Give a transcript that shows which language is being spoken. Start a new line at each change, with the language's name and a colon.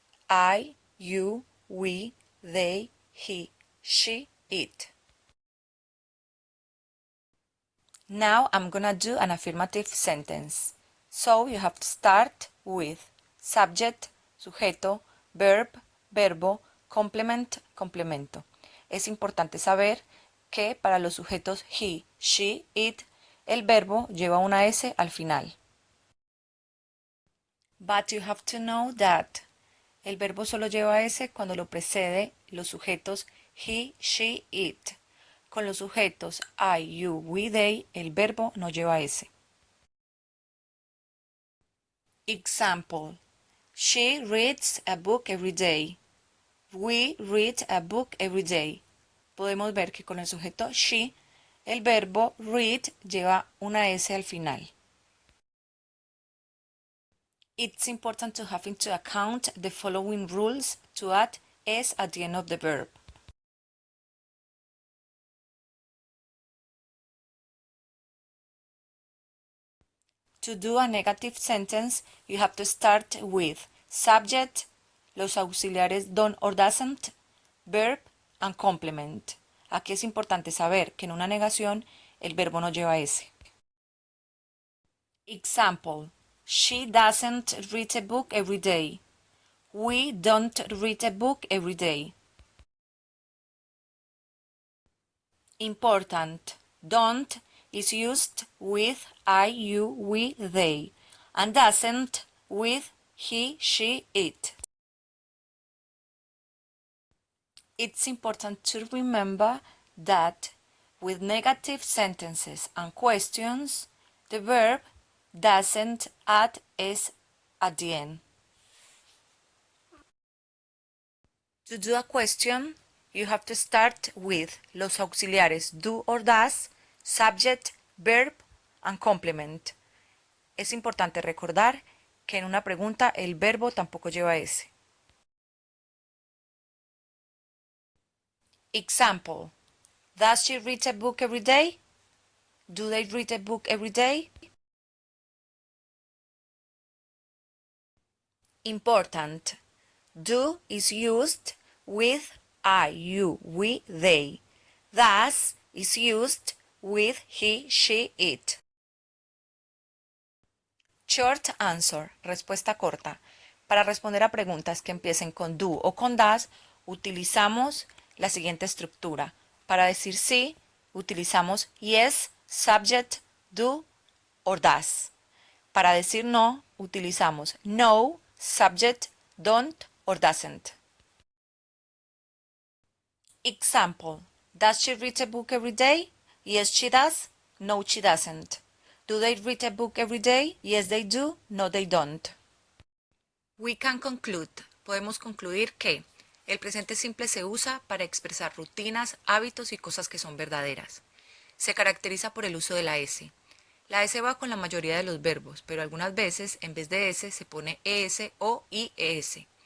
English: I, you, we, they, he, she, it. Now I'm gonna do an affirmative sentence. So you have to start with subject, sujeto, verb, verbo, complement, complemento.
Spanish: Es importante saber que para los sujetos he, she, it, el verbo lleva una S al final.
English: But you have to know that
Spanish: el verbo solo lleva S cuando lo precede los sujetos he, she, it. Con los sujetos I, you, we, they, el verbo no lleva S.
English: Example. She reads a book every day. We read a book every day.
Spanish: Podemos ver que con el sujeto she, el verbo read lleva una S al final.
English: It's important to have into account the following rules to add S at the end of the verb. To do a negative sentence, you have to start with subject,
Spanish: los auxiliares
English: don't or doesn't, verb, and complement.
Spanish: Aquí es importante saber que en una negación el verbo no lleva S.
English: Example. She doesn't read a book every day. We don't read a book every day. Important. Don't is used with I, you, we, they, and doesn't with he, she, it. It's important to remember that with negative sentences and questions, the verb doesn't add S at the end. To do a question, you have to start with
Spanish: los auxiliares
English: do or does, subject, verb, and complement.
Spanish: Es importante recordar que en una pregunta el verbo tampoco lleva S.
English: Example. Does she read a book every day? Do they read a book every day? Important. Do is used with I, you, we, they. Does is used with he, she, it. Short answer,
Spanish: respuesta corta. Para responder a preguntas que empiecen con do o con does, utilizamos la siguiente estructura. Para decir sí, utilizamos
English: yes, subject, do or does.
Spanish: Para decir no, utilizamos
English: no, subject, don't or doesn't. Example. Does she read a book every day? Yes, she does. No, she doesn't. Do they read a book every day? Yes, they do. No, they don't. We can conclude.
Spanish: Podemos concluir que el presente simple se usa para expresar rutinas, hábitos y cosas que son verdaderas. Se caracteriza por el uso de la S. La S va con la mayoría de los verbos, pero algunas veces en vez de S se pone ES o IES.